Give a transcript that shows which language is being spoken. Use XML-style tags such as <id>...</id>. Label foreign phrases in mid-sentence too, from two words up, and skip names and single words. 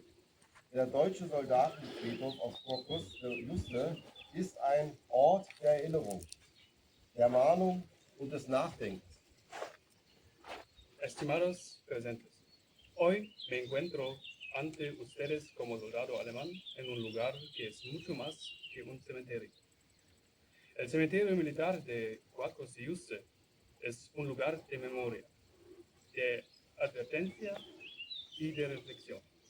<de>Der deutsche Soldatenfriedhof auf Cuacos de Yuste ist ein Ort der Erinnerung, der Mahnung und des Nachdenkens.</de> <es>Estimados presentes, hoy me encuentro ante ustedes como soldado alemán en un lugar que es mucho más que un cementerio. El cementerio militar de Cuacos de Yuste es un lugar de memoria, de advertencia y de reflexión.</es>